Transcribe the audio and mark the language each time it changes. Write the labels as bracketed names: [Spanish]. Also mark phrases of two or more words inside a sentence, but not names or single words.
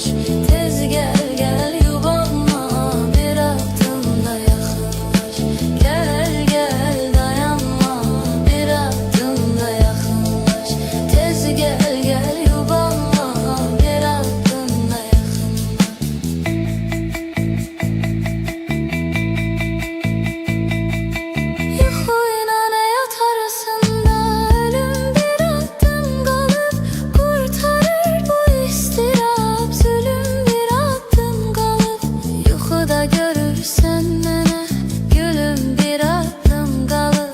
[Turkish] Tez gel gel yubanma, bir adım da yakınlaş. Gel gel dayanma, bir adım da yakınlaş. Tez gel gel yubanma, bir adım da yakınlaş. [Azerbaijani] Yuxuyla həyat arasında ölüm bir addım qalıb qurtarır bu istirab. Zulüm bir addım qalıb. Yuxuda görürsən mənə gülüm, bir addım qalıb.